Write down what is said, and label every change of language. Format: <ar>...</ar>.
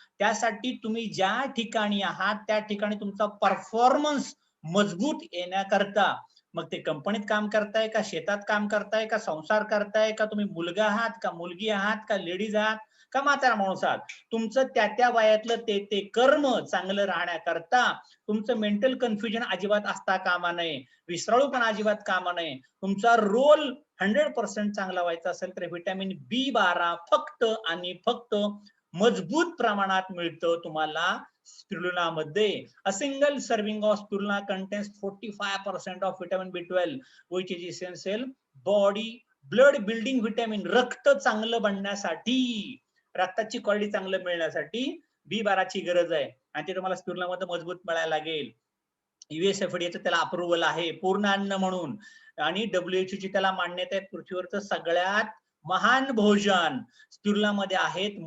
<mr>त्यासाठी तुम्ही ज्या ठिकाणी आहात त्या ठिकाणी तुमचा परफॉर्मन्स मजबूत येण्याकरता, मग ते कंपनीत काम करताय का, शेतात काम करताय का, संसार करताय का, तुम्ही मुलगा आहात का मुलगी आहात का, लेडीज आहात का म्हातारा माणूस आहात, तुमचं त्या त्या वयातलं ते कर्म चांगलं राहण्याकरता तुमचं मेंटल कन्फ्युजन अजिबात असता कामा नये, विसराळूपणा अजिबात कामा नये. तुमचा रोल 100% चांगला व्हायचा असेल तर व्हिटॅमिन B12 फक्त आणि फक्त मजबूत प्रमाणात मिळतं तुम्हाला स्पिरुलिनामध्ये.</mr> <en>A single serving of spirulina contains 45% of vitamin B12 which is essential body blood building vitamin.</en> <mr>रक्त चांगलं बनण्यासाठी, रक्ताची क्वालिटी चांगलं मिळण्यासाठी B12 ची गरज आहे आणि ते तुम्हाला स्पिरुलिनामध्ये मजबूत मिळायला लागेल. USFDA त्याला अप्रुव्हल आहे पूर्ण अन्न म्हणून आणि WHO ची त्याला मान्यता आहे. पृथ्वीवरचं सगळ्यात महान भोजन स्पिरुलिनामध्ये आहेत.</mr>